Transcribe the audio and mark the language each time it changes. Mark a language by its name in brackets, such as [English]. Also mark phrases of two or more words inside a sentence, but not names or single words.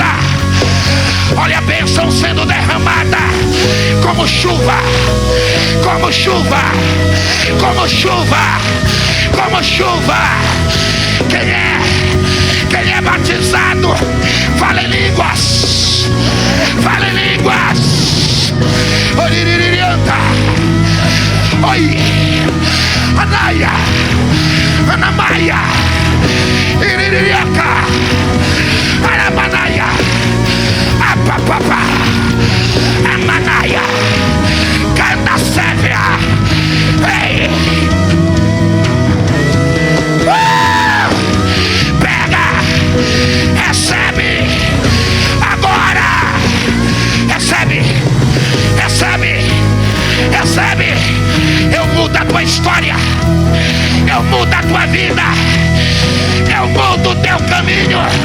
[Portuguese] Olha a bênção sendo derramada. Como chuva, como chuva, como chuva, como chuva. Quem é batizado, fala em línguas, fala em línguas. Oriririanta, oi, Anaia, Anamaia, Iriririaca, Aramanaia, Apapapa, Amanaia, Candacévia. Ei! Pega, recebe, agora, recebe, recebe, recebe. Eu mudo a tua história, eu mudo a tua vida, eu mudo o teu caminho.